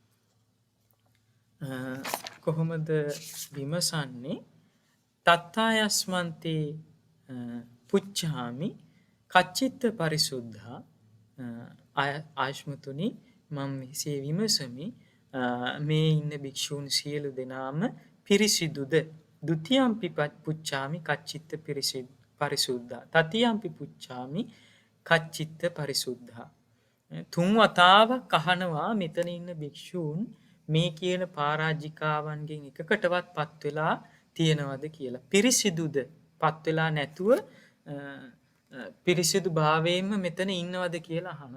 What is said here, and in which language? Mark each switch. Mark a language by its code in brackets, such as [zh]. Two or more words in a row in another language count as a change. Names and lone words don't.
[si] කොහොමද විමසන්නේ? [pi] තත්තායස්මන්තේ පුච්ඡාමි කච්චිත්ත පරිසුද්ධා [si] ආයෂ්මතුනි මම මෙසේ විමසමි මේ ඉන්න භික්ෂූන් සියලු දෙනාම පිරිසිදුද? [pi] ဒ ුතියම්පි පුච්ඡාමි කච්චිත්ත පරිසුද්ධා තතියම්පි පුච්ඡාමි කච්චිත්ත පරිසුද්ධා. [si] තුන් වතාවක් අහනවා මෙතන ඉන්න භික්ෂූන් මේ කියන පරාජිකාවන්ගෙන් එකකටවත් පත් වෙලා තියෙනවද කියලා. පිරිසිදුද? පත් වෙලා නැතුව පිරිසිදු භාවයෙන්ම මෙතන ඉන්නවද කියලා අහනවා.